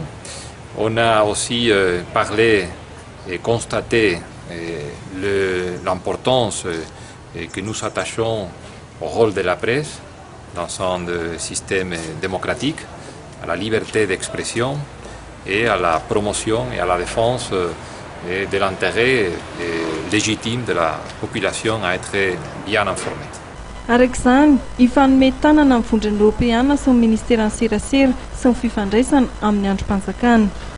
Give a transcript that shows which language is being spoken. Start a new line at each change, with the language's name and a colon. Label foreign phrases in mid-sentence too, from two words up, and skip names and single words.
French: On a aussi parlé et constaté l'importance que nous attachons au rôle de la presse dans un système démocratique, à la liberté d'expression et à la promotion et à la défense de l'intérêt légitime de la population à être bien informée.
Malagasy: Arak'izany, ifanome tanana amin'ny vondrona Eoropeanina sy ny ministera ny serasera sy ny fifandraisana amin'ny androm-panjakana.